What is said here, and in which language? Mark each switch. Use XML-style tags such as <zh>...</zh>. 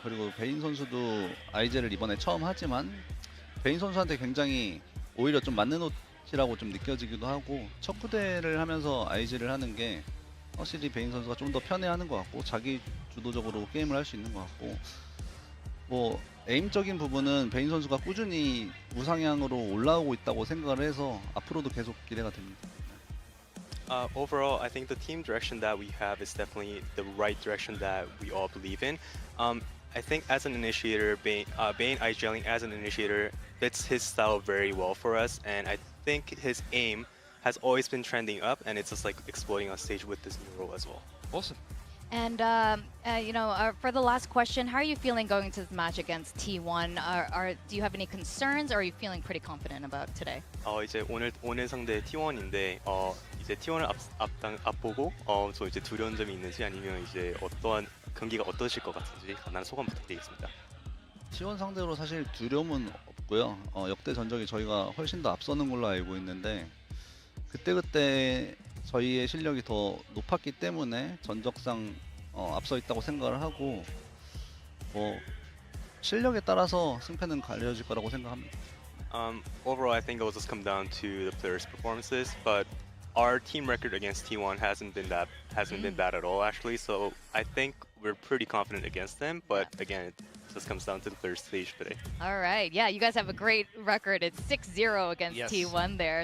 <ko>그리고 베인 선수도 IGL을 이번에 처음 하지만 베인 선수한테 굉장히 오히려 좀 맞는 옷이라고 좀 느껴지기도 하고 첫 구대를 하면서 IGL을 하는 게 확실히 베인 선수가 좀 더 편해하는 것 같고 자기 주도적으로 게임을 할 수 있는 것 같고 뭐 에임적인 부분은 베인 선수가 꾸준히 우상향으로 올라오고 있다고 생각을 해서 앞으로도 계속 기대가 됩니다.</ko> <en>Overall, I think the team direction that we have is definitely the right direction that we all believe in. I think as an initiator, Bane IGLing as an initiator fits his style very well for us, and I think his aim has always been trending up, and it's just like exploding on stage with this new role as well. Awesome. And for the last question, how are you feeling going into this match against T1? Do you have any concerns, or are you feeling pretty confident about today?</en> <ko>이제 오늘 상대 T1인데 이제 T1을 앞보고 저 이제 두려운 점이 있는지 아니면 이제 어떠한 경기가 어떠실 것 같은지 간단한 소감 부탁드리겠습니다. T1 상대로 사실 두려움은 없고요. 역대 전적이 저희가 훨씬 더 앞서는 걸로 알고 있는데 그때 저희의 실력이 더 높았기 때문에 전적상 앞서 있다고 생각을 하고 뭐 실력에 따라서 승패는 갈려질 거라고 생각합니다.</ko> <en>Overall, I think it will just come down to the players' performances, but our team record against T1 hasn't been bad at all actually. So I think we're pretty confident against them, but again, it just comes down to the third stage today. All right. Yeah, you guys have a great record. It's 6-0 against T1 there.</en>